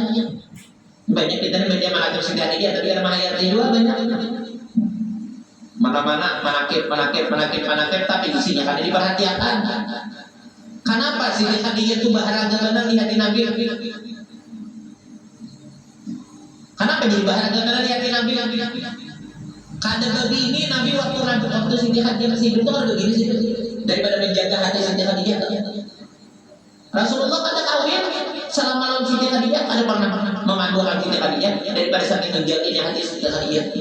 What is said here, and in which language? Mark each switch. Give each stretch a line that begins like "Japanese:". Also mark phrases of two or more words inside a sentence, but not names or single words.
Indonesian: Banyak kita ini baca menakib Sayyidah Khadijah, tapi ada mahayati juga banyak. Mana-mana menakib, tapi isinya kan diperhatikan. Kenapa Sayyidah Khadijah itu berharga benar di hati Nabi? Kenapa jadi bahagia karena di hati Nabi?
Banjar: Kada begini Nabi waktu Siti Khadijah masih hidup itu kada begini sih. Daripada menjaga hati Siti Khadijah. Rasulullah kada kawin selama lawan Siti Khadijah, kada pernah memadukan Siti Khadijah daripada saking menjaganya hati Siti Khadijah.